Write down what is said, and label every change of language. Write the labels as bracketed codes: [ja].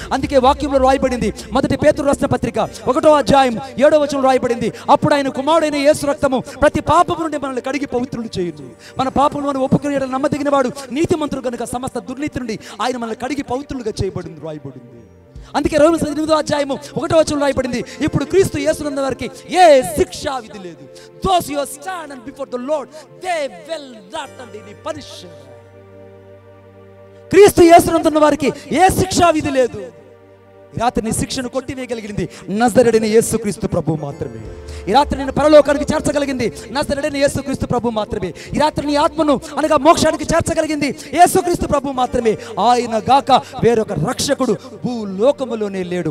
[te] అందుకే వాక్యంలో రాయబడింది, మొదటి పేతురు రాసిన పత్రిక 1వ అధ్యాయం 7వ వచనంలో రాయబడింది, అప్పుడు ఆయన కుమారుడైన యేసు రక్తము ప్రతి పాపము నుండి మనల్ని కడిగి పవిత్రులు చేయును. మన పాపములను ఒప్పుకునేయడం నమ్మదగిన వాడు నీతిమంతుడు కనుక సమస్త దుర్నీతి నుండి ఆయన మనల్ని కడిగి పవిత్రులుగా చేయబడింది రాయబడింది. అందుకే రోమన్స్ 8వ అధ్యాయము 1వ వచనంలో రాయబడింది, ఇప్పుడు క్రీస్తు యేసునందు వారికి ఏ శిక్షా విధి లేదు. [en] Those who stand and before the Lord, they will not be punished. [te] క్రీస్తు యేసునందు వారికి ఏ శిక్షా విధి లేదు. ఈ రాత్రి నీ శిక్షను కొట్టివేయగలిగింది నజరేయుడైన యేసుక్రీస్తు ప్రభు మాత్రమే. ఈ రాత్రి నేను పరలోకానికి చేర్చగలిగింది నజరేయుడైన యేసుక్రీస్తు ప్రభు మాత్రమే. ఈ రాత్రి నీ ఆత్మను అనగా మోక్షానికి చేర్చగలిగింది యేసుక్రీస్తు ప్రభు మాత్రమే. ఆయన గాక వేరొక రక్షకుడు భూలోకములోనే లేడు.